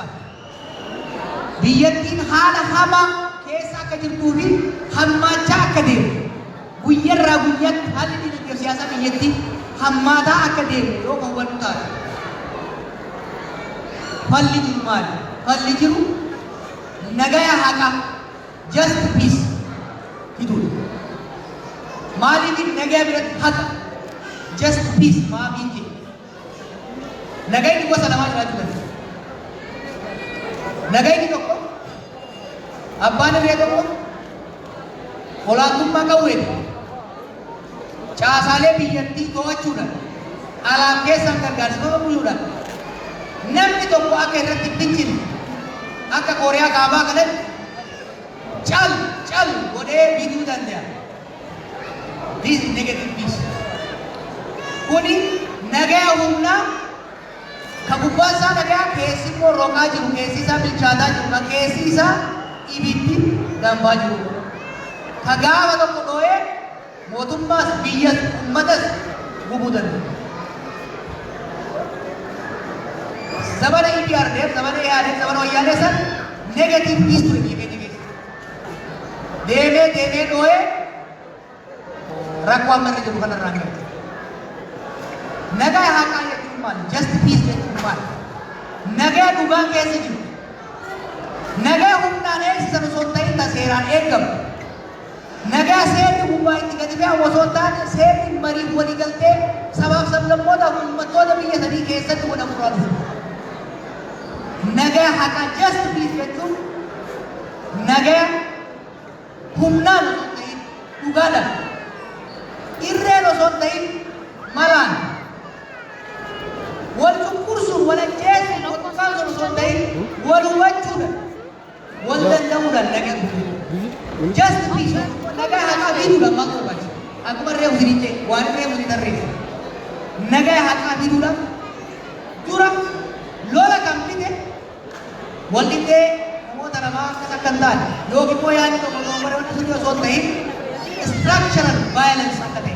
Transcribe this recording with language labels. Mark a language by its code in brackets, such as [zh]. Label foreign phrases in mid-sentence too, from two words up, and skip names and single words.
[om] Biyyattiin haala hamaa keessa akka jirtuu fi hammaachaa akka deemu. Guyyarraa guyyaatti haalli dinagdee siyaasaa biyyattii hammaataa akka deemu yoo kan hubannu taate. Falli jiru maali? Falli jiru nagaya haqa [en] just peace [om] fiduudha. Maaliif nagaya biratti haqa [en] just peace [om] maafiin jiru. Nagayni gosa lamaa jiraachuu danda'a. Nagayni tokko abbaan irree tokko olaantummaa qawweeti. Caasaalee biyyattii to'achuudhaan alaaf keessan gargaarsifama buluudhaan namni tokko akka irratti binchin akka Kooriyaa kaabaa kanatti cal godhee bituu danda'a. [en] This is negative peace. [om] Kuni nagaya humnaa ka gubbaa isaa nagaya keessi immoo roqaa jiru keessi isaa bilchaataa jiru ka keessi isaa ibiddi dambaa jiru. Ka gaafa tokko dhoo'ee mootummaas biyyas uummatas gubuu danda'a. Zabana EPRDF, zabana EADF, zabana wayyaanee san [en] negative peace [om] ture biyya keessa. Deemee dhoo'ee rakkoo amma irra jiru kanarraa gahe. Nagaa haqaa jechuun maali? [en] Just peace [om] jechuun maali? Nagaa dhugaan keessa jiru. Nagaa humnaan eegsisan osoo hin ta'in seeraan eegamu. Nagaa seerri gubbaa itti gadi fe'amu osoo hin taane seerri mariif walii galtee sabaaf sablammootaaf uummattoota biyya sadii keessatti godhamu irraa dhufu. Nagaa haqaa [en] just peace [om] jechuun nagaa humnaan osoo hin ta'in dhugaadhaan ta'in malaan wal cunqursuun wal ajjeesuun wal qulqulleessuun osoo hin ta'in wal hubachuudhaan wal danda'uudhaan nagaa guutuu. [en] Just peace [om] nagaa haqaa fiduudhaan maal barbaachisa? Akkuma reefu siniche waan reefu sin tarreessa. Nagaa haqaa fiduudhaan dura lola kan fide wal dhibdee namoota lamaa akkas akka hin taane yookiin immoo yaadni tokko bara wanti sun osoo hin ta'in [en] structural violence [om] akka ta'e.